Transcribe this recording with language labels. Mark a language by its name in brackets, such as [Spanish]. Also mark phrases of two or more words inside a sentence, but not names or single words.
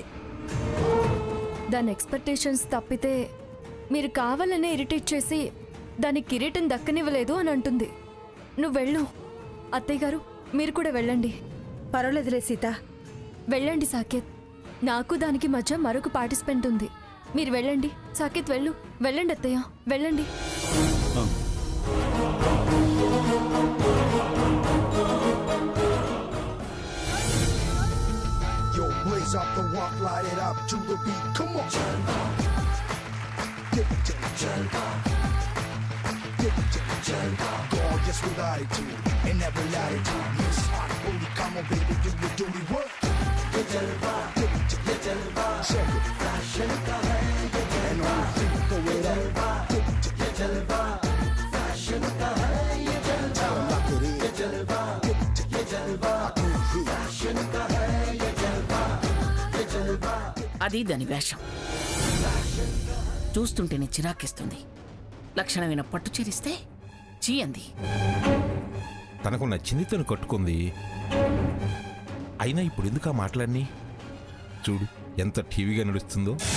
[Telugu] దాని ఎక్స్పెక్టేషన్స్ తప్పితే మీరు కావాలనే ఇరిటేట్ చేసి దాని కిరీటం దక్కనివ్వలేదు అని అంటుంది. నువ్వు వెళ్ళు. అత్తయ్య గారు మీరు కూడా వెళ్ళండి. పర్వాలేదులే సీత. వెళ్ళండి సాకేత్. నాకు దానికి మధ్య మరొక పార్టిసిపెంట్ ఉంది. మీరు వెళ్ళండి. సాకేత్ వెళ్ళు. వెళ్ళండి అత్తయ్య, వెళ్ళండి. [English] Blaze up the walk, light it up to the beat. Come on. Give it to me, Jalva. Give it to me, Jalva. Gorgeous with attitude and every latitude. Miss Hot Booty, come on, baby, do the dirty work. Jalva, give it to me, Jalva. Check it. [Hindi] फ़ैशन का है ये जलवा. [English] And all the people go with Jalva. Give it to me, [Hindi] जलवा। फ़ैशन का है ये जलवा. [English] Lock it in, Jalva. Give it to me, [Hindi] जलवा। फ़ैशन का है ये जलवा. [Telugu] అది దాని వేషం. చూస్తుంటేనే చిరాకిస్తుంది. లక్షణమైన పట్టు చేరిస్తే చీయంది. తనకు నచ్చింది తను కట్టుకుంది. అయినా ఇప్పుడు ఎందుకు ఆ మాటలన్నీ? చూడు ఎంత టీవీగా నడుస్తుందో.